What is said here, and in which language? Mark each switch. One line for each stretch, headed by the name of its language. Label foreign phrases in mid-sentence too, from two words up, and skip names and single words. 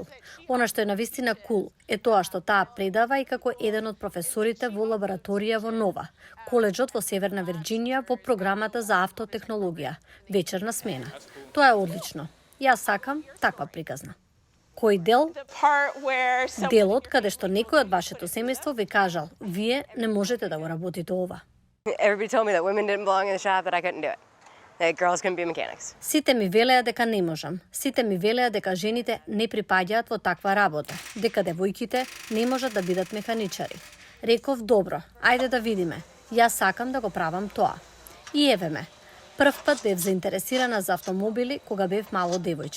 Macedonian: Она што е навистина кул е тоа што таа предава и како еден од професорите во лабораторија во Нова, коледжот во Северна Вирџинија во програмата за автотехнологија, вечерна смена. Тоа е одлично. Јас сакам таква приказна. Кој дел? Делот каде што некој од вашето семејство ви кажал, вие не можете да го работите ова.
English: Everybody told me that women didn't belong in the shop, that I couldn't do it. That girls couldn't be mechanics.
Macedonian: Сите ми велеа дека не можам. Сите ми велеа дека жените не припаѓаат во таква работа, дека девојките не можат да бидат механичари. Реков, добро, ајде да видиме. Јас сакам да го правам тоа. И еве ме. Прв пат бев заинтересирана за автомобили кога бев мало девојче.